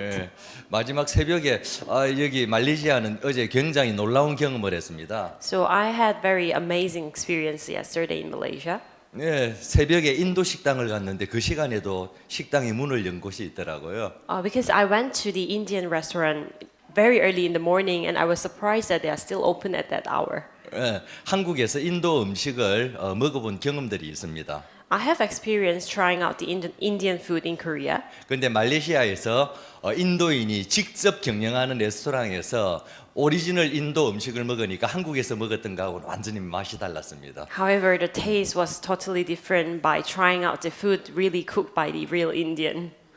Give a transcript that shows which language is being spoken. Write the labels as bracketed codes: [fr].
[ko] 예, 마지막 새벽에 여기 말레이시아는 어제 굉장히 놀라운 경험을 했습니다. [en] So I had very amazing experience yesterday in Malaysia. [ko] 네, 새벽에 인도 식당을 갔는데 그 시간에도 식당이 문을 연 곳이 있더라고요. [en] Because I went to the Indian restaurant very early in the morning and I was surprised that they are still open at that hour. [ko] 예, 한국에서 인도 음식을 먹어본 경험들이 있습니다. [en] I have experience trying out the Indian food in Korea. [ko] 그런데 말레이시아에서 인도인이 직접 경영하는 레스토랑에서 오리지널 인도 음식을 먹으니까 한국에서 먹었던 거하고는 완전히 맛이 달랐습니다. [en] However, the taste was totally different by trying out the food really cooked by the real Indian.